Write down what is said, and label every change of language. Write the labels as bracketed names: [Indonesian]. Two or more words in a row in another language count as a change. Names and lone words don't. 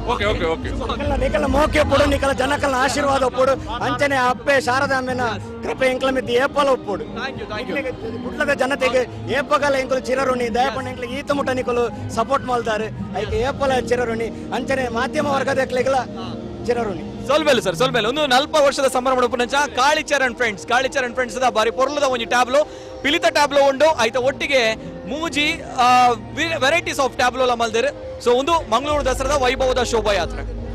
[Tulu] ನಿಕಲ ಮೋಕೆ ಪೊಡು ನಿಕಲ ಜನಕಲ್ನ ಆಶೀರ್ವಾದ ಒಪ್ಪುಡು ಅಂಚನೆ ಅಪ್ಪೆ ಶಾರದಾಂಬೆನ ಕೃಪೆ ಎಂಕ್ಲ ಮಿತಿ ಏಪಲ ಒಪ್ಪುಡು ಕುಡ್ಲದ ಜನತೆಗೆ ಏಪಗಲ ಎಂಕಲು ಚಿರಋಣಿ ದಯಪಣ್ಣ ಎಂಕ್ಲ ಈತ ಮುಟ್ಟ ನಿಕಲು ಸಪೋರ್ಟ್ ಮಾಡ್ತಾರೆ ಐಕೆ ಏಪಲ ಚಿರಋಣಿ ಅಂಚನೆ ಮಾಧ್ಯಮ ವರ್ಗದ ಎಕ್ಲೆಗಲ ಚಿರಋಣಿ ಸೊಲ್ಬೇಲು ಸರ್ ಸೊಲ್ಬೇಲು ಒಂದು 40 ವರ್ಷದ ಸಂಭ್ರಮ ಉಪನಂಚ ಕಾಳಿಚರಣ್ ಫ್ರೆಂಡ್ಸ್ ಬಾರಿ ಪೊರ್ಲದ ಒಂಜಿ ಟ್ಯಾಬ್ಲೋ ಪಿಲಿತ ಟ್ಯಾಬ್ಲೋ ಉಂಡು ಆಯ್ತ ಒಟ್ಟಿಗೆ ಮೂಜಿ [English] varieties of tableau [Tulu] ಮಲ್ದಿರ್ ಸೊ ಒಂದು ಮಂಗಳೂರು ದಸರಾದ ವೈಭವದ ಶೋಭಾಯಾತ್ರೆ